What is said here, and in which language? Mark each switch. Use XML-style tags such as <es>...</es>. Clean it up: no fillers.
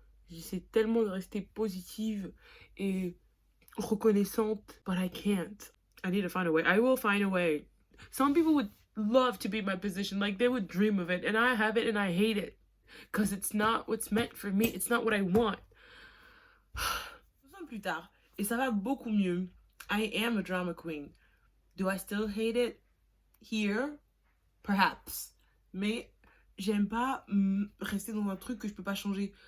<fr>J'essaie tellement de rester positive et reconnaissante,</fr> <en>but I can't. I need to find a way. I will find a way. Some people would love to be in my position, like they would dream of it, and I have it and I hate it. Because it's not what's meant for me. It's not what I want.</en> <fr>2 ans plus tard, et ça va beaucoup mieux.</fr> <en>I am a drama queen. Do I still hate it? Here? Perhaps.</en> <fr>Mais j'aime pas rester dans un truc que je peux pas changer.</fr>